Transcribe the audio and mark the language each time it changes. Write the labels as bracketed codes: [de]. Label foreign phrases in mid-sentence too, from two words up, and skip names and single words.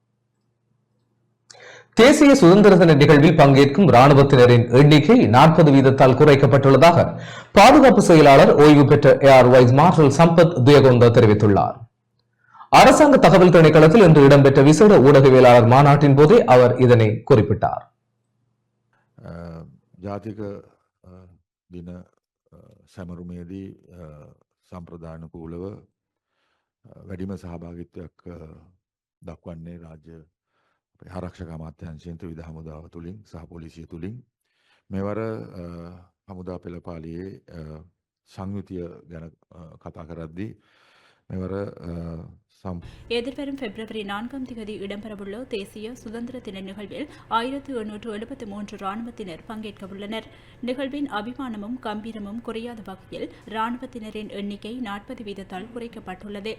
[ta] தேசிய சுதந்திர தின நிகழ்வில் பங்கேற்கும் ராணுவத்தினரின் எண்ணிக்கை 40 வீதத்தால் குறைக்கப்பட்டுள்ளதாக பாதுகாப்பு செயலாளர் ஓய்வு பெற்ற ஏர் வைஸ் மார்ஷல் சம்பத் துயகொந்த தெரிவித்துள்ளார். அரசாங்க தகவல் திணைக்களத்தில் இன்று இடம்பெற்ற விசேட ஊடகவியலாளர் மாநாட்டின் போதே அவர் இதனை குறிப்பிட்டார். [si] සැමරුමේදී සම්ප්‍රදානුකූලව වැඩිම සහභාගිත්වයක් දක්වන්නේ රාජ්‍ය ආරක්ෂක අමාත්‍යාංශයෙන් විවිධ හමුදාව තුලින් සහ පොලිසිය තුලින් මේවර හමුදා පෙළපාලියේ සංයුතිය ගැන කතා කරද්දී මේවර [ta] எதிர்வரும் பிப்ரவரி 4ஆம் தேதி இடம்பெறவுள்ள தேசிய சுதந்திர தின நிகழ்வில் 1773 ராணுவத்தினர் பங்கேற்க உள்ளனர். நிகழ்வின் அபிமானமும் கம்பீரமும் குறையாத வகையில் ராணுவத்தினரின் எண்ணிக்கை 40 வீதத்தால் குறைக்கப்பட்டுள்ளது.